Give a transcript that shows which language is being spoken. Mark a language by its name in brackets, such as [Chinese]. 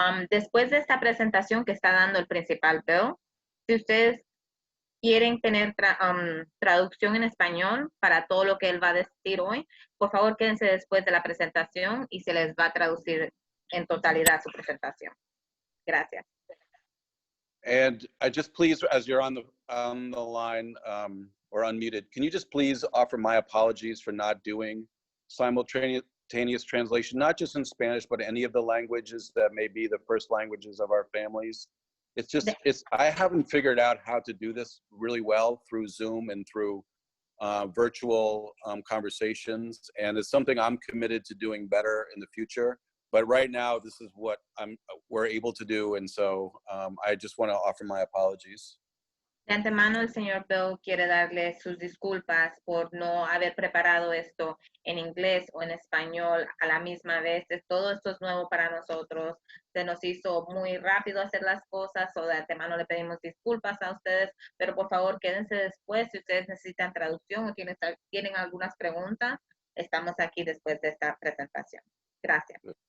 [Spanish] Después de esta presentación que está dando el principal Bill, si ustedes quieren tener traducción en español para todo lo que él va a decir hoy, por favor quédense después de la presentación y se les va a traducir en totalidad su presentación. Gracias. [English] And I just please, as you're on the line or unmuted, can you just please offer my apologies for not doing simultaneous translation, not just in Spanish, but any of the languages that may be the first languages of our families. It's just, I haven't figured out how to do this really well through Zoom and through virtual conversations. And it's something I'm committed to doing better in the future. But right now, this is what we're able to do. And so I just want to offer my apologies. [Spanish] De antemano, el señor Bill quiere darle sus disculpas por no haber preparado esto en inglés o en español a la misma vez. Todo esto es nuevo para nosotros. Se nos hizo muy rápido hacer las cosas, o de antemano le pedimos disculpas a ustedes, pero por favor quédense después si ustedes necesitan traducción o tienen algunas preguntas. Estamos aquí después de esta presentación. Gracias.